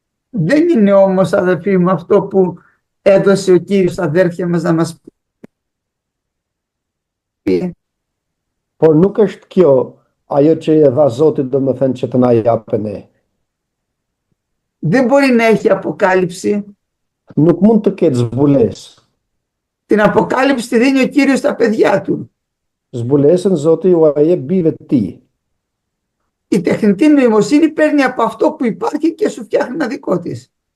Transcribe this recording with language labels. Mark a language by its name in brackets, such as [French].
[Greek] Δεν είναι όμως, αδελφοί μου, αυτό που έδωσε ο Κύριος στα αδέρφια μας να μας πει. [Albanian] Por nuk është kjo ajo që e dha Zoti, domethënë që të na japë ne. [Greek] Δεν μπορεί να έχει αποκάλυψη. [Albanian] Nuk mund të ketë zbulesë. [Greek] Την αποκάλυψη τη δίνει ο Κύριος στα παιδιά του. [Albanian] Zbulesën Zoti ju a jep bijve të tij. [Greek] Η τεχνητή νοημοσύνη παίρνει από αυτό που υπάρχει και σου φτιάχνει ένα δικό της.